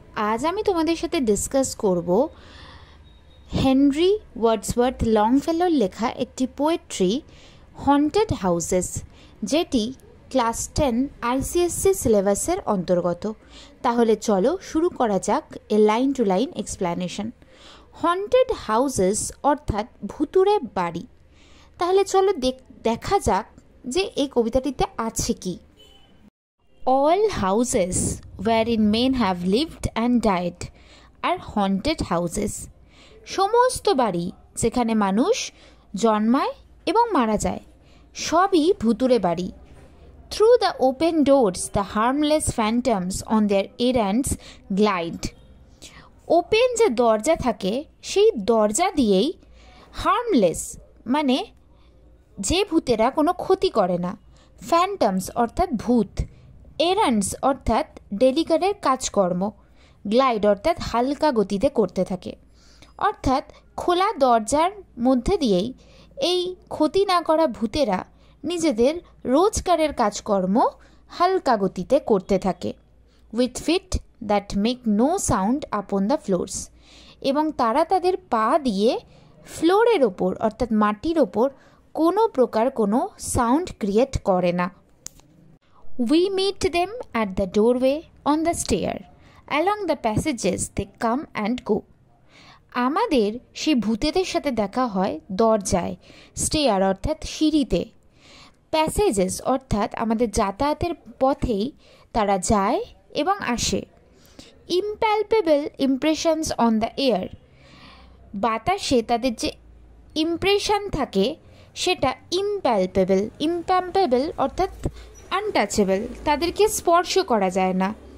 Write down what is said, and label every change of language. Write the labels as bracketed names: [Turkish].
[Bangla] আজ আমি তোমাদের সাথে ডিসকাস করব হেনরি ওয়ার্ডসওয়ার্থ লংফেলোর লেখা একটি পোয়েট্রি হন্টেড হাউসেস, যেটি ক্লাস 10 ICSE সিলেবাসের অন্তর্গত। তাহলে চলো শুরু করা যাক এ line to line explanation. Haunted houses অর্থাৎ ভুতুড়ে বাড়ি। তাহলে চলো দেখা যাক যে এই কবিতাটিতে আছে কি। [English] All houses wherein men have lived and died are haunted houses. [Bangla] সমস্ত বাড়ি যেখানে মানুষ জন্মায় এবং মারা যায় সবই ভুতুড়ে বাড়ি। [English] Through the open doors the harmless phantoms on their errands glide. [Bangla] Open যে দরজা থাকে সেই দরজা দিয়েই হার্মলেস মানে যে ভূতেরা কোনো ক্ষতি করে না, ফ্যান্টমস অর্থাৎ ভূত, এরান্ডস অর্থাৎ ডেলিকারের কাজকর্ম, গ্লাইড অর্থাৎ হালকা গতিতে করতে থাকে। অর্থাৎ খোলা দরজার মধ্যে দিয়েই এই ক্ষতি না করা ভূতেরা নিজেদের রোজগারের কাজকর্ম হালকা গতিতে করতে থাকে। [English] with feet that make no sound upon the floors, [Bangla] এবং তারা তাদের পা দিয়ে ফ্লোরের ওপর অর্থাৎ মাটির ওপর কোনো প্রকার কোনো সাউন্ড ক্রিয়েট করে না। [English] We meet them at the doorway, on the stair, along the passages they come and go. [Bangla] আমাদের সেই ভূতেদের সাথে দেখা হয় দরজায়, স্টেয়ার অর্থাৎ সিঁড়িতে, প্যাসেজেস অর্থাৎ আমাদের যাতায়াতের পথেই তারা যায় এবং আসে। [English] impalpable impressions on the air, [Bangla] বাতাসে তাদের যে ইমপ্রেশন থাকে সেটা ইম্প্যালপেবল অর্থাৎ আনটাচেবল, তাদেরকে স্পর্শ করা যায় না।